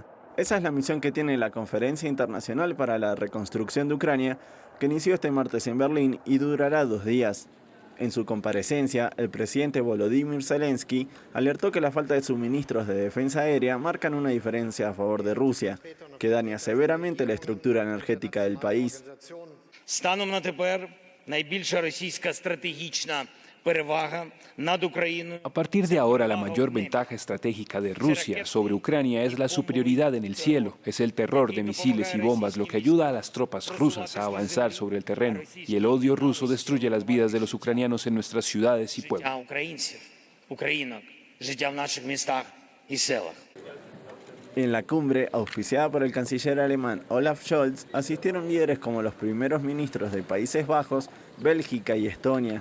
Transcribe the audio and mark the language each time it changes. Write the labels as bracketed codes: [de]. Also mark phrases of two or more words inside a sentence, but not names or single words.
[es] Esa es la misión que tiene la Conferencia Internacional para la Reconstrucción de Ucrania, que inició este martes en Berlín y durará 2 días. En su comparecencia, el presidente Volodymyr Zelensky alertó que la falta de suministros de defensa aérea marcan una diferencia a favor de Rusia, que daña severamente la estructura energética del país. [uk] Станом на тепер найбільша російська стратегічна перевага над Україною. [es] A partir de ahora, la mayor ventaja estratégica de Rusia sobre Ucrania es la superioridad en el cielo. Es el terror de misiles y bombas lo que ayuda a las tropas rusas a avanzar sobre el terreno. Y el odio ruso destruye las vidas de los ucranianos en nuestras ciudades y pueblos. En la cumbre, auspiciada por el canciller alemán Olaf Scholz, asistieron líderes como los primeros ministros de Países Bajos, Bélgica y Estonia.